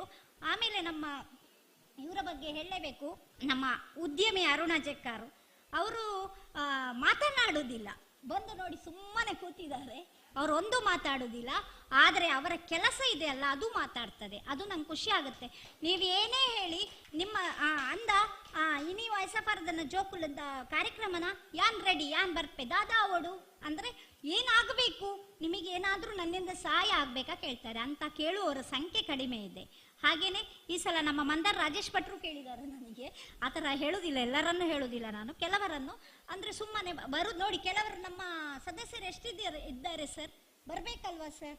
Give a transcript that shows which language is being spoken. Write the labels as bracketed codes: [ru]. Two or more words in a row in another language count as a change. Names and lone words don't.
[kn] ಆಮೇಲೆ ನಮ್ಮ ಇವರ ಬಗ್ಗೆ ಹೇಳಲೇಬೇಕು. ನಮ್ಮ ಉದ್ಯಮಿ ಅರುಣ ಜಕ್ಕಾರು ಅವರು ಮಾತನಾಡುವುದಿಲ್ಲ, ಬಂದು ನೋಡಿ ಸುಮ್ಮನೆ ಕೂತಿದ್ದಾರೆ. ಅವರು ಒಂದು ಮಾತಾಡುವುದಿಲ್ಲ, ಆದರೆ ಅವರ ಕೆಲಸ ಇದೆಯಲ್ಲ ಅದು ಮಾತಾಡ್ತದೆ. ಅದು ನಂಗೆ ಖುಷಿ ಆಗುತ್ತೆ. ನೀವು ಏನೇ ಹೇಳಿ ನಿಮ್ಮ ಅಂದ [tcy] ಇನಿ ವಯಸ್ಸಪರದನ್ನ ಜೋಕುಲದ ಕಾರ್ಯಕ್ರಮನ ಯಾನ್ ರೆಡಿ ಯಾನ್ ಬರ್ಪೆ ದಾದಾ ಅವಡು [kn] ಅಂದರೆ ಏನಾಗಬೇಕು, ನಿಮಗೇನಾದರೂ ನನ್ನಿಂದ ಸಹಾಯ ಆಗಬೇಕಾ ಕೇಳ್ತಾರೆ. ಅಂತ ಕೇಳುವವರ ಸಂಖ್ಯೆ ಕಡಿಮೆ ಇದೆ. ಹಾಗೆಯೇ ಈ ಸಲ ನಮ್ಮ ಮಂದಾರ್ ರಾಜೇಶ್ ಭಟ್ರು ಕೇಳಿದ್ದಾರೆ ನನಗೆ. ಆ ಥರ ಹೇಳುವುದಿಲ್ಲ, ಎಲ್ಲರನ್ನು ಹೇಳುವುದಿಲ್ಲ ನಾನು, ಕೆಲವರನ್ನು. ಅಂದರೆ ಸುಮ್ಮನೆ ಬರುದು ನೋಡಿ. ಕೆಲವರು ನಮ್ಮ ಸದಸ್ಯರು ಇದ್ದಾರೆ ಸರ್, ಬರಬೇಕಲ್ವಾ ಸರ್?